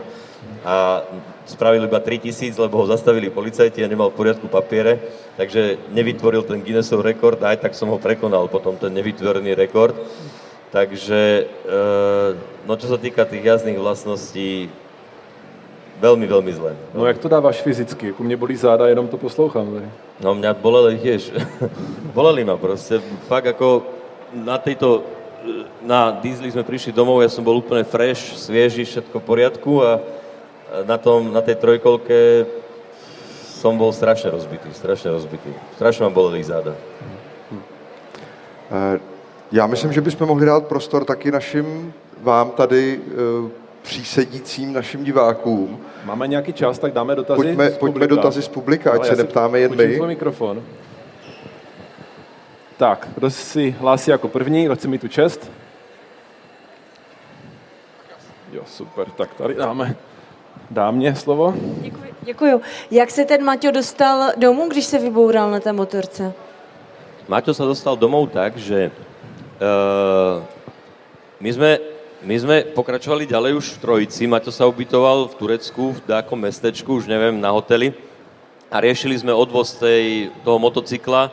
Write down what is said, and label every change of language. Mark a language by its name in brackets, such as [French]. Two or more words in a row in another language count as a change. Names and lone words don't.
[Slovak] A spravil iba 3 000, lebo ho zastavili policajti a nemal v poriadku papiere, takže nevytvoril ten Guinnessov rekord, aj tak som ho prekonal potom ten nevytvorený rekord. Takže, no čo sa týka tých jazdných vlastností, veľmi zle. [Czech] No jak to dáváš fyzicky? U mě bolí záda, jenom to poslouchám. [Slovak] No mňa boleli tiež. Boleli ma proste. Fakt ako na diesli sme prišli domov, ja som bol úplne fresh, svieži, všetko v poriadku a na tej trojkolke som bol strašne rozbitý. Strašne ma boleli záda. [Czech] Já myslím, že bychom mohli dát prostor taky vám tady přísedícím našim divákům. Máme nějaký čas, tak dáme dotazy Pojďme dotazy z publika, ať se neptáme jen my. Mikrofon. Tak, kdo si hlásí jako první, kdo chce mít tu čest? Jo, super, tak tady dámě slovo. Děkuju. Jak se ten Maťo dostal domů, když se vyboural na té motorce? [Slovak] Maťo sa dostal domov tak, že my sme pokračovali ďalej už v Trojici. Maťo sa ubytoval v Turecku, v nejakom mestečku, už neviem, na hoteli. A riešili sme odvoz toho motocykla.